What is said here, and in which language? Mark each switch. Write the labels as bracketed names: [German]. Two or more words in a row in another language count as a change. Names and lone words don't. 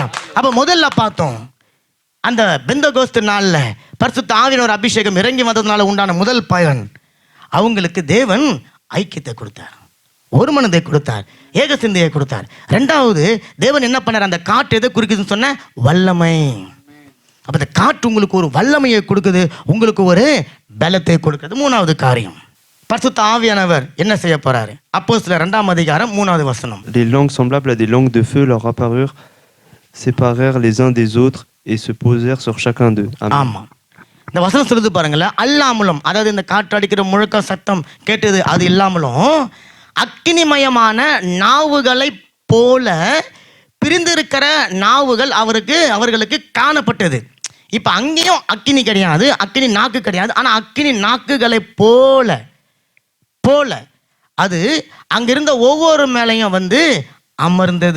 [Tamil] அப்ப முதல்ல பார்த்தோம், அந்த பெந்தகோஸ்து நாள்ல பரிசுத்த ஆவியானவர் அபிஷேகம் இறங்கி வந்ததுனால உண்டான முதல் பயன், அவங்களுக்கு தேவன் ஐக்கியத்தை கொடுத்தார், ஒரு மனதை கொடுத்தார், ஏக சிந்தையை கொடுத்தார். ரெண்டாவது, தேவன் என்ன பண்ணார், அந்த காற்று எதை குறிக்குதுன்னு சொன்ன வல்லமை. அப்ப அந்த காற்று உங்களுக்கு ஒரு வல்லமையை கொடுக்குது, உங்களுக்கு ஒரு பலத்தை கொடுக்குது. மூணாவது காரியம், பரிசுத்த ஆவியானவர் என்ன செய்ய போறாரு? அப்போஸ்தலர் 2ஆம் அதிகாரம் 3வது வசனம். [French] Des langues semblables à des langues de feu leur apparurent, séparèrent les uns des autres et se posèrent sur chacun d'eux. Amen. [Tamil] ஆமா, இந்த வசனம் சொல்லுது பாருங்களேன், அல்லாமலும், அதாவது இந்த காற்று அடிக்கிற முழக்க சத்தம் கேட்டது அது இல்லாமலும் அக்கினிமயமான நாவுகளை போல பிரிந்திருக்கிற நாவுகள் அவர்களுக்கு காணப்பட்டது. இப்ப அங்கேயும் அக்கினி கிடையாது, அக்கினி நாக்கு கிடையாது, ஆனா அக்கினி நாக்குகளை போல அது அங்கிருந்த ஒவ்வொரு மேலையும் வந்து அமர்ந்தது.